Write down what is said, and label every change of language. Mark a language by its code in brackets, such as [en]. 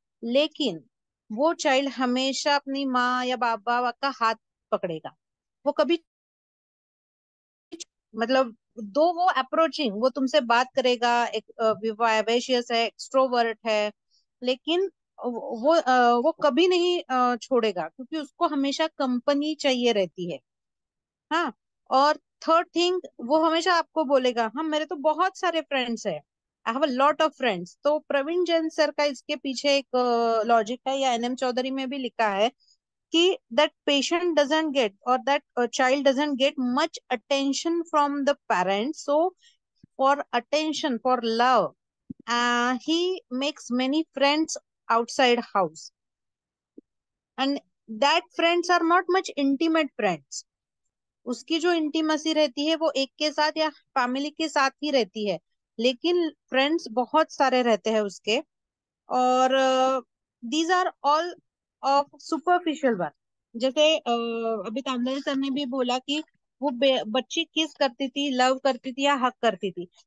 [hi] लेकिन वो चाइल्ड हमेशा अपनी माँ या बाबा का हाथ पकड़ेगा, वो कभी मतलब दो वो अप्रोचिंग, वो तुमसे बात करेगा, एक वाइवेशियस है, एक्सट्रोवर्ट है, लेकिन वो कभी नहीं छोड़ेगा, क्योंकि उसको हमेशा कंपनी चाहिए रहती है. हाँ. और थर्ड थिंग, वो हमेशा आपको बोलेगा हाँ मेरे तो बहुत सारे फ्रेंड्स है, [en] I have a lot of friends. [hi] तो प्रवीण जैन सर का इसके पीछे एक लॉजिक है, या एनएम चौधरी में भी लिखा है [en] कि that patient doesn't get or that child doesn't get much attention from the parents. So for attention, for love, he makes many friends outside house, and that friends are not much intimate friends. [hi] उसकी जो intimacy रहती है वो एक के साथ या family के साथ ही रहती है, लेकिन फ्रेंड्स बहुत सारे रहते हैं उसके। [en] और these are all of superficial one. [hi] जैसे अभी तामदर सर ने भी बोला कि वो बच्ची किस करती थी, लव करती थी या हक करती थी।